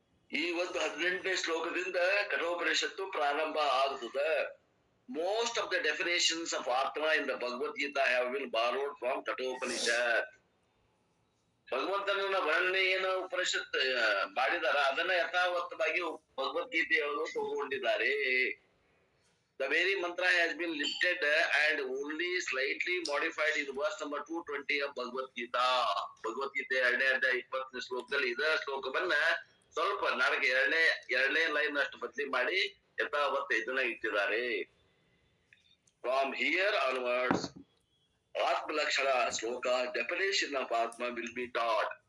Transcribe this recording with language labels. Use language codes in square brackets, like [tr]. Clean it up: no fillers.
[kn] ಈ ಒಂದು 18ನೇ ಶ್ಲೋಕದಿಂದ ಕಠೋಪನಿಷತ್ತು ಪ್ರಾರಂಭ ಆಗ್ತದ. [en] Most of the definitions of atma in the Bhagavad Gita have been borrowed from Kathopanishad. [kn] ಭಗವಂತನ ವರ್ಣನೆ ಏನು ಉಪನಿಷತ್ ಮಾಡಿದಾರ ಅದನ್ನ ಯಥಾವತ್ತವಾಗಿ ಭಗವದ್ಗೀತೆಯವರು ತಗೊಂಡಿದ್ದಾರೆ. [en] The very mantra has been lifted and only slightly modified in verse number 220 of Bhagavad Gita. [kn] Bhagavad Gita 2ನೇ ಅಧ್ಯಾಯ 20ನೇ ಶ್ಲೋಕದಲ್ಲಿ ಇದ ಶ್ಲೋಕವನ್ನ ಸ್ವಲ್ಪ ನನಗೆ ಎರಡನೇ ಲೈನ್ ಅಷ್ಟು ಬದಲಿ ಮಾಡಿ ಯಥಾವತ್ತ ಇದನ್ನ ಇಟ್ಟಿದ್ದಾರೆ. [en] From here onwards, [kn] ಆತ್ಮ ಲಕ್ಷಣ ಶ್ಲೋಕ, [en] Definition of atma will be taught.